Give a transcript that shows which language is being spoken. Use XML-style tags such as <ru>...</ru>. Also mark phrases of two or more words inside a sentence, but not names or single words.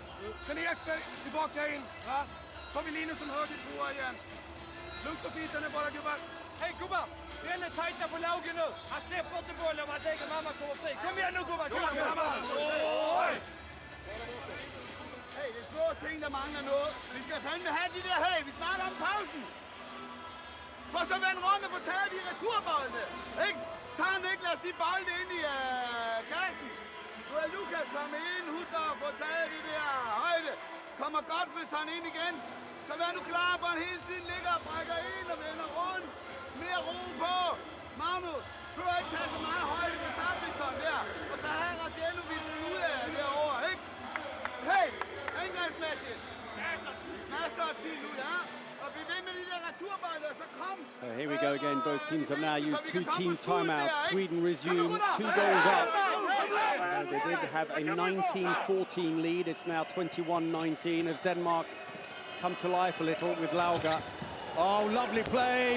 <sv>Sen Ekberg tillbaka in. Va? Tar vi Linus som höger tvåa igen. Lugnt och fint nu bara gubbar. Hej gubbar! Vi är tajta på Lauge nu. Han släpper inte bollen om han tänker mamma kommer fri. Kom igen nu gubbar! Kör mamma!</sv> <da>Hey, det er små ting, der mangler noget. Vi skal fandme have de der hey. Vi snakker om pausen. For så vend rundt og få taget de returboldene. Ikke? Tag Niklas de bolde ind i kassen. Nu er Lukas kommet ind. Husk at få taget de der højde. Kommer godt, hvis han ind igen. Så vær nu klar, på han hele tiden ligger og brækker ind og vender rundt. Mere ro på. Magnus, du har ikke taget så meget højde med Sabitson der. Og så har Radiello vist ud af derovre, ikke? Hey, indgangsmæssigt. Masser af tid nu, ja. Og vi ved med de der returbolde, så kom.</da> <en>So here we go again. Both teams have now used two team timeouts. Sweden resume 2 goals up. They did have a 19-14 lead. It's now 21-19 as Denmark come to life a little with Lauge. Oh, lovely play.</en>